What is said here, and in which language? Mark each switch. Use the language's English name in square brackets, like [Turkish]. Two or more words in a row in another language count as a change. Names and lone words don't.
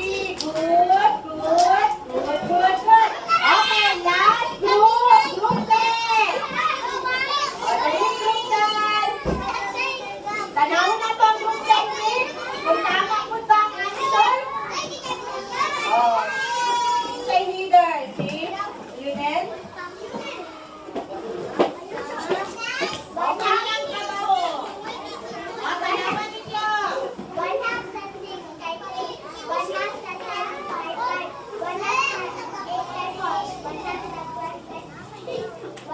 [English] Good, good, good, good, good. Okay, last group. Group 10. O, [Cebuano] dali, group 10. Tanaw na to ang group 10, eh. [Filipino] Kung tama po ba ang answer? [English] Oh, say leader. See? Lionel? [Filipino] Okay lang trabaho. [Cebuano] O, tanawan ninyo. 1 half sa 6 kay 3. 1 half sa 10 kay 5. 1 half sa 8 kay 4. 1 half sa 12 kay 3.